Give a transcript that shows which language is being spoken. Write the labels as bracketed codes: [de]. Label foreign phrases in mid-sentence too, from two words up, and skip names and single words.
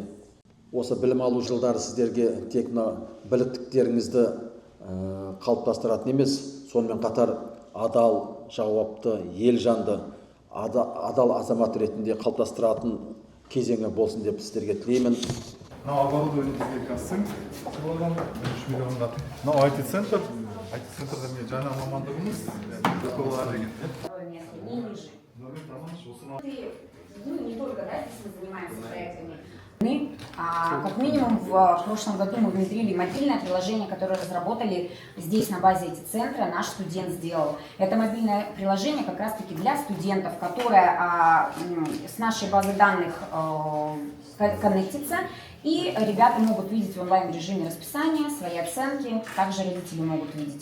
[kk] Осы білім алу жылдары сіздерге тек біліктіктеріңізді қалыптастыратын емес, сонымен қатар адал, жауапты, елжанды, адал азамат ретінде қалыптастыратын кезеңі болсын деп сіздерге тілеймін. Оборудование бізге қазір болған 3 миллионға. IT-центрда мен жаңа мамандығымыз ДПО деген. [ru] Не только, да, если мы занимаемся проектами. Как минимум в прошлом году мы внедрили мобильное приложение, которое разработали здесь на базе IT-центра, наш студент сделал. Это мобильное приложение как раз-таки для студентов, которое с нашей базы данных коннектится, и ребята могут видеть в онлайн-режиме расписание, свои оценки, также родители могут видеть.